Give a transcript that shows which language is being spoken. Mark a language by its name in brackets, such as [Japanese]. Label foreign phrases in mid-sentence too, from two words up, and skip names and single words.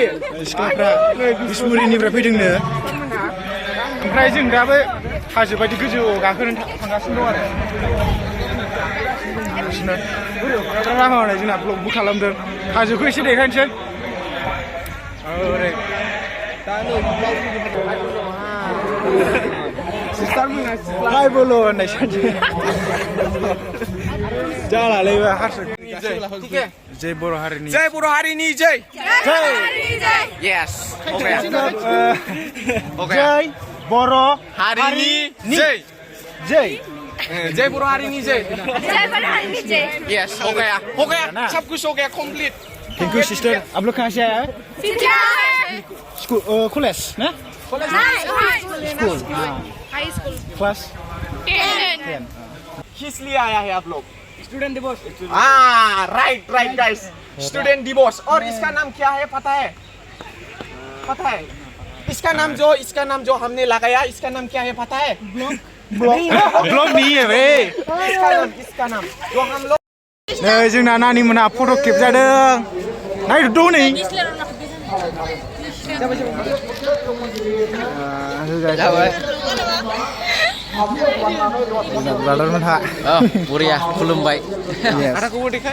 [Bodo] सिख्लाफ्रा बिसमुरिनिफ्राय फैदोंनो ओमफ्राय जों दाबो हाजो बायदि गोजौआव गाखोनो थांगासिनो दं आरो राहा होनाय जोंना ब्लगबो खालामदों हाजोखौ एसे देखायनोसै ओरै हाय बोलो होननाय सानसे जालालै बे हारसा जय बर' हारिनि जय बर' हारिनि जय यस जय बर' हारिनि जय जय जय बर' हारिनि जय JWNWM [Hindi] यस हो गया सब कुछ हो गया कंप्लीट [English] Thank you [Hindi] सिस्टर आप लोग कहाँ से आए हैं [English] school college [Hindi] ना स्कूल [English] High school [Hindi] क्लास 10 किस लिए आया है आप लोग स्टूडेंट दिवस [English] right guys student [Hindi] दिवस और इसका नाम क्या है पता है इसका नाम जो हमने लगाया इसका नाम क्या है पता है ब्लॉग नहीं है बे इसका नाम जो हम लोग [Bodo] नै जोंना नानि मोना फट' खेबजादों नायदो नै ब्रादार मोनहा बुरिया खुलुमबाय आदाखौबो देखाय